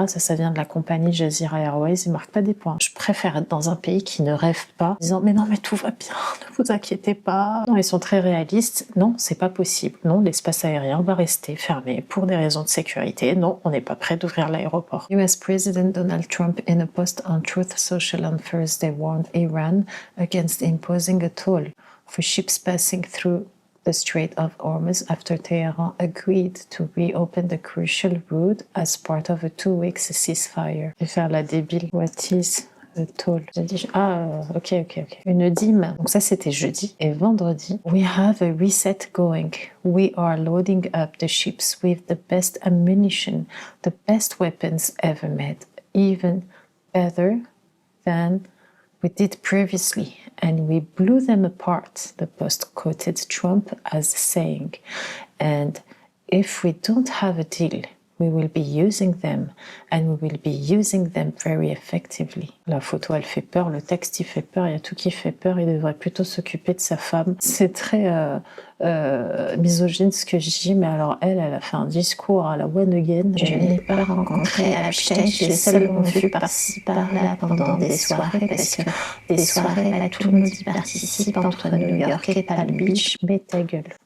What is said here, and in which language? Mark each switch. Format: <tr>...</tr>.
<fr>Ça vient de la compagnie Jazeera Airways, ils marquent pas des points. Je préfère être dans un pays qui ne rêve pas, en disant mais non mais tout va bien, ne vous inquiétez pas. Non, ils sont très réalistes. Non, c'est pas possible. Non, l'espace aérien va rester fermé pour des raisons de sécurité. Non, on n'est pas prêt d'ouvrir l'aéroport.</fr> <en>US President Donald Trump in a post on Truth Social on Thursday warned Iran against imposing a toll for ships passing through the Strait of Hormuz after Tehran agreed to reopen the crucial route as part of a 2-week ceasefire.</en> <fr>Je vais faire la débile.</fr> <en>What is a toll?</en> <fr>J'ai dit, ok. Une dîme. Donc ça, c'était jeudi. Et vendredi,</fr> <en>we have a reset going. We are loading up the ships with the best ammunition, the best weapons ever made, even better than we did previously, and we blew them apart, the Post quoted Trump as saying. And if we don't have a deal, we will be using them, and we will be using them very effectively.</en> <fr>La photo, elle fait peur, le texte, il fait peur, il y a tout qui fait peur, il devrait plutôt s'occuper de sa femme. C'est très misogyne ce que je dis, mais alors elle a fait un discours à la One Again. Je ne l'ai pas rencontrée à Epstein, je l'ai seulement vue par-ci, par-là pendant des soirées, parce que des soirées, là, tout le monde y participe entre New York et Palm Beach. Mais ta gueule.</fr>